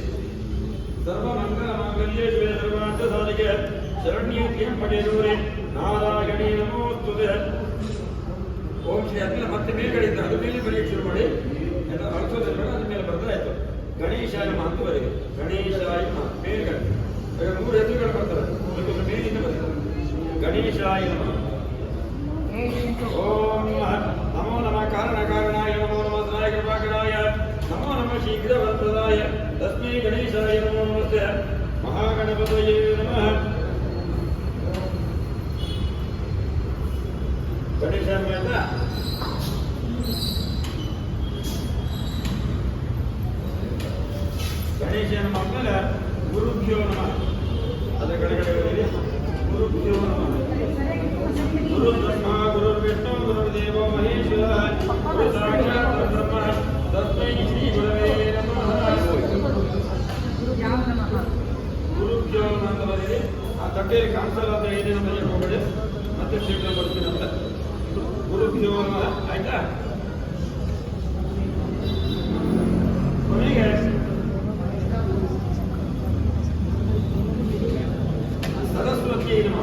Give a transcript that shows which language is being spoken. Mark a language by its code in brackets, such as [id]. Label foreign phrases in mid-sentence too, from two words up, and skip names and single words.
[sa] ಸರ್ವಮಂಗಲ ಮಾಂಗಲ್ಯೇ ಶಿವೆ ಸರ್ವಾರ್ಥ ಸಾಧಿಕೆ ಶರಣ್ಯೇ ತ್ರ್ಯಂಬಕೆ ನಾರಾಯಣೀ ನಮೋಸ್ತುತೆ. [kn] ಓಂ ಶ್ರೀ ಆದ್ಮೇಲೆ ಮತ್ತೆ ಮೇಲ್ಗಡೆ ಇದ್ದ ಅದು ಮೇಲೆ ಬರೆಯಕ್ಕೆ ಶುರು ಮಾಡಿ. ಎಲ್ಲ ಅರ್ಥೋದಿಲ್ಲ, ಅದ್ರ ಮೇಲೆ ಬರೆದ್ರೆ ಆಯ್ತು. [sa] ಗಣೇಶಾಯ ನಮಃ [kn] ಅಂತ ಬರೀರಿ. [sa] ಗಣೇಶಾಯ ನಮಃ [kn] ಮೇಲ್ಗಡೆ 3 ಹೆಸರುಗಳು ಬರ್ತವೆ. ಅದಕ್ಕೊಂದು ಮೇಲಿಂದ ಬರೀತಾರೆ. [sa] ಗಣೇಶಾಯ ನಮಃ. ಓಂ ನಮೋ ನಮಃ ಕಾರಣಕಾರಣಾಯ ನಮೋ ನಮಃ ಸಹಾಯ ಕೃಪಾಕರಾಯ ನಮೋ ನಮಃ ಶೀಘ್ರವರಪ್ರದಾಯ ತಸ್ಮೈ ಗಣೇಶಾಯ ನಮೋ ನಮಸ್ತೆ. ಮಹಾಗಣಪತಯೇ ನಮಃ. ಗಣೇಶ ಅಂತ ಗಣೇಶ ನಮಃ ಆದ್ಮೇಲೆ ಗುರುಭ್ಯೋ ನಮಃ. [kn] ಅದರ ಕಡೆಗಡೆ [sa] ಗುರುಭ್ಯೋ ನಮಃ. ಗುರು ಬ್ರಹ್ಮ ಗುರು ವಿಷ್ಣು ಗುರುದೇವೋ ಮಹೇಶ್ವರ ಗುರು ಸಾಕ್ಷಾತ್ ಬ್ರಹ್ಮ ತಸ್ಮೈ ಶ್ರೀ ಗುರವೇ ನಮಃ. ಗುರುಭ್ಯೋ ನಮಃ [kn] ಅಂತ ಬರೀರಿ. ಆ ತಟ್ಟೆಯಲ್ಲಿ ಕಾಣಿಸಲ್ಲ ಏನೇನು ಬರೆಯಕ್ಕೆ ಹೋಗಬೇಡಿ. ಮತ್ತೆ ಶೀಘ್ರ ಬರ್ತೀನಿ ಅಂತ. [sa] ಗುರುಭ್ಯೋ ನಮಃ [kn] ಆಯ್ತಾ. [sa] ಕೊನೆಗೆ ಸರಸ್ವತಿಯೇ ನಮಃ.